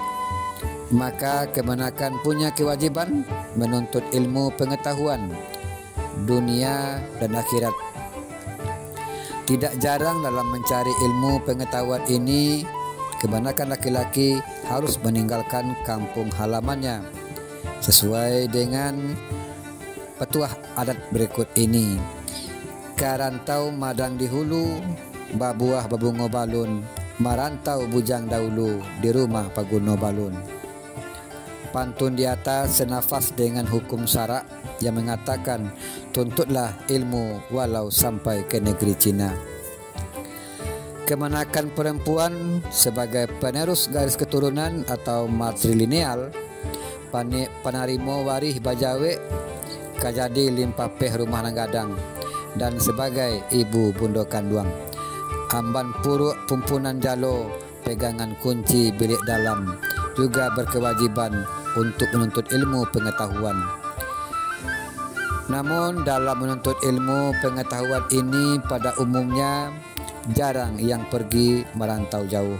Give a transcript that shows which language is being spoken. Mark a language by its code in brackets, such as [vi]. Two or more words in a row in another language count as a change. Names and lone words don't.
[id] Maka kemenakan punya kewajiban menuntut ilmu pengetahuan dunia dan akhirat. Tidak jarang dalam mencari ilmu pengetahuan ini, kebanyakan laki-laki harus meninggalkan kampung halamannya sesuai dengan petuah adat berikut ini. [min] Karantau madang di hulu, babuah babungo balun, marantau bujang dahulu di rumah paguno balun. [id] Pantun di atas senafas dengan hukum syarak yang mengatakan tuntutlah ilmu walau sampai ke negeri Cina. Kemenakan perempuan sebagai penerus garis keturunan atau matrilineal, [min] panarimo warih bajawe, kajadi limpapeh rumah nanggadang, [id] dan sebagai ibu [min] bundo kanduang. Amban puruk pumpunan jalo, [id] pegangan kunci bilik dalam, juga berkewajiban untuk menuntut ilmu pengetahuan. Namun dalam menuntut ilmu pengetahuan ini pada umumnya jarang yang pergi merantau jauh.